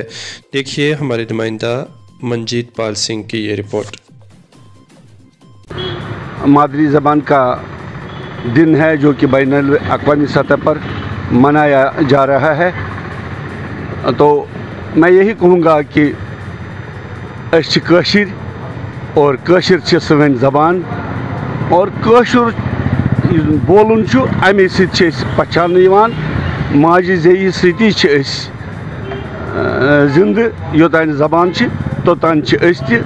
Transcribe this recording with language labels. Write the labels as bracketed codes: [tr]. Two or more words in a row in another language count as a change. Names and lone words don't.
[ur] دیکھیے ہمارے نمائندہ منجیت پال سنگھ کی یہ رپورٹ۔ مادری زبان کا دن ہے جو کہ بین الاقوامی سطح پر منایا جا رہا ہے، تو میں یہی کہوں گا کہ [ks] کٲشِر اور کٲشِر چھِ سٲنۍ زبان اور کٲشُر بولُن چھُ اَمے سۭتۍ چھِ أسۍ پہچاننہٕ یِوان۔ ماجہِ زیٚیہِ سۭتی چھِ أسۍ زِندٕ، یوٚتانۍ زبان چھِ توٚتانۍ چھِ أسۍ تہِ۔